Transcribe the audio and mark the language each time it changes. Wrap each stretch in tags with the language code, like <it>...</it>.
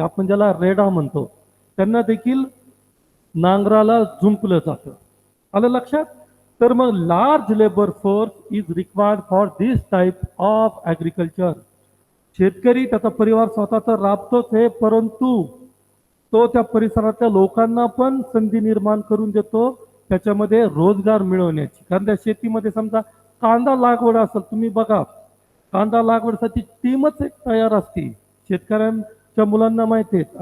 <mr>आपण ज्याला रेडा म्हणतो त्यांना देखील नांगराला झुंपलं जातं। आलं लक्षात?</mr> <en>तर मग large labour force is required for this type of agriculture.</en> <mr>शेतकरी त्याचा परिवार स्वतः तर राबतोच आहे, परंतु तो त्या परिसरातल्या लोकांना पण संधी निर्माण करून देतो त्याच्यामध्ये रोजगार मिळवण्याची। कारण त्या शेतीमध्ये समजा कांदा लागवड असेल, तुम्ही बघा कांदा लागवडीसाठी टीमच एक तयार असते, शेतकऱ्यांच्या मुलांना माहिती आहेत।</mr>